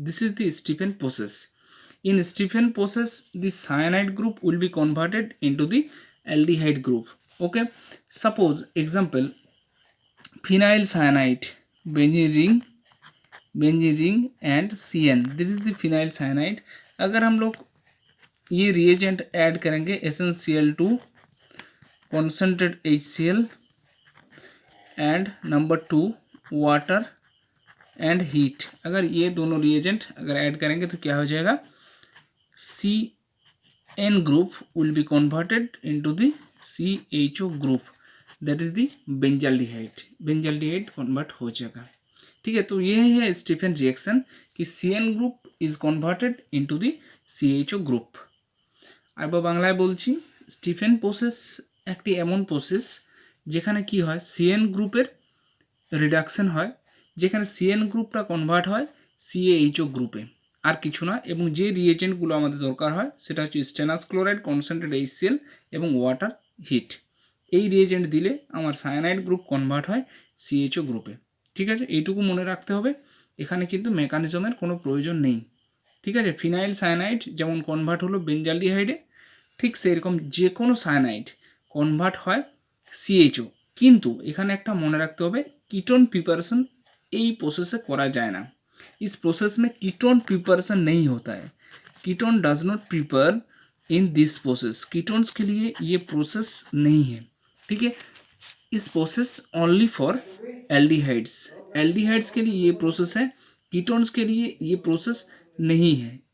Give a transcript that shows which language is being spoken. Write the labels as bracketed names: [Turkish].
[English] This is the Stephen process. In Stephen process, the cyanide group will be converted into the aldehyde group. Okay, suppose example phenyl cyanide, benzene ring and CN, this is the phenyl cyanide। [Hindi] अगर हम लोग ये reagent add करेंगे SnCl2 concentrate HCl and number 2 water and heat, अगर ये दोनों reagent अगर add करेंगे तो क्या हो जाएगा, [English] CN group will be converted into the CHO group, [Hindi] that is the benzaldehyde convert हो जाएगा। ठीक है, तो ये है स्टीफेन रिएक्शन कि CN group is converted into the CHO group. अब [Bangla] বাংলায় বলছি, স্টিফেন প্রসেস একটি এমন প্রসেস যেখানে কি হয়, CN গ্রুপের রিডাকশন হয়, যেখানে CN গ্রুপটা কনভার্ট হয় CaHO গ্রুপে। আর কিছু না। এবং যে রিয়েজেন্টগুলো আমাদের দরকার হয় সেটা হচ্ছে স্টেনাস ক্লোরাইড, কনসেন্ট্রেট HCl এবং ওয়াটার হিট। এই রিয়েজেন্ট দিলে আমার সায়ানাইড গ্রুপ কনভার্ট হয় CHO গ্রুপে। ঠিক আছে, এইটুকু মনে রাখতে হবে। এখানে কিন্তু মেকানিজমের কোনো প্রয়োজন নেই। ঠিক আছে, ফিনাইল সায়ানাইড যেমন কনভার্ট হলো বেঞ্জালডিহাইডে, ঠিক সেরকম যে কোনো সায়ানাইড কনভার্ট হয় CHO। কিন্তু এখানে একটা মনে রাখতে হবে, कीटोन प्रिपरेशन এই प्रोसेस [Hindi] करा जाए ना। इस प्रोसेस में कीटोन प्रिपरेशन नहीं होता है। [English] Ketone does not prepare in this process. [Hindi] Ketones के लिए ये प्रोसेस नहीं है। ठीक है, इस process only for aldehydes. Aldehydes के लिए ये प्रोसेस है, कीटोन्स के लिए ये प्रोसेस नहीं है।